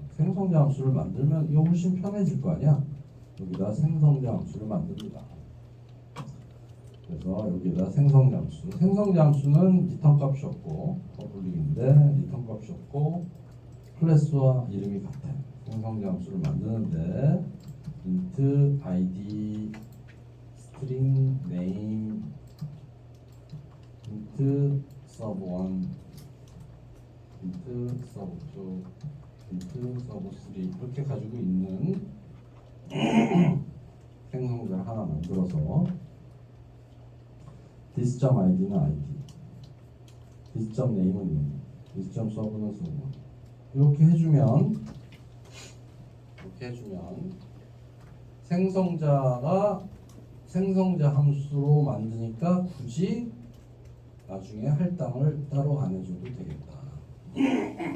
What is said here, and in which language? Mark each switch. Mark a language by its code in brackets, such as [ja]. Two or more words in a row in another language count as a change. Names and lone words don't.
[ko] 생성자 함수를 만들면 이거 훨씬 편해질 거 아니야? 여기다 생성자 함수를 만듭니다. 그래서 여기다 생성자 함수는 리턴 값이었고 퍼블릭인데 리턴 값이었고 클래스와 이름이 같아요. 생성자 함수를 만드는데 [en] int id string name int sub1 int sub2 int sub3 [ko] 이렇게 가지고 있는 생성자를 하나 만들어서 this.id는 id, this.name은 name, this.sub는 sub 이렇게 해주면 생성자 함수로 만드니까 굳이 나중에 할당을 따로 안 해줘도 되겠다.